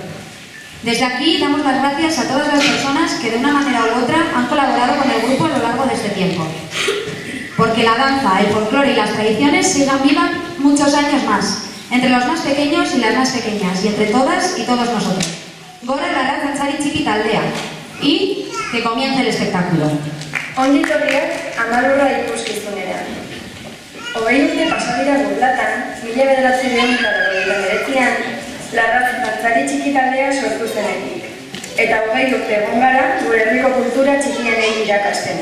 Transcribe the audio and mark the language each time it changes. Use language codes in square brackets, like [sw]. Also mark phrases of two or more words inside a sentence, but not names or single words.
[es] Desde aquí damos las gracias a todas las personas que de una manera u otra han colaborado con el grupo a lo largo de este tiempo. Porque la danza, el folclore y las tradiciones sigan vivas muchos años más, entre los más pequeños y las más pequeñas, y entre todas y todos nosotros. Gora la Arratz Dantzari Txiki Taldea. Y que comience el espectáculo. [eu] Ongi etorriak Amalurra ikuskizunera. 20 urte pasa dira Dublatan, 1989an, la Arratz Dantzari Txiki Taldea sortu zenetik. Eta 20 urte egon gara gure herriko kultura txikienei irakasten.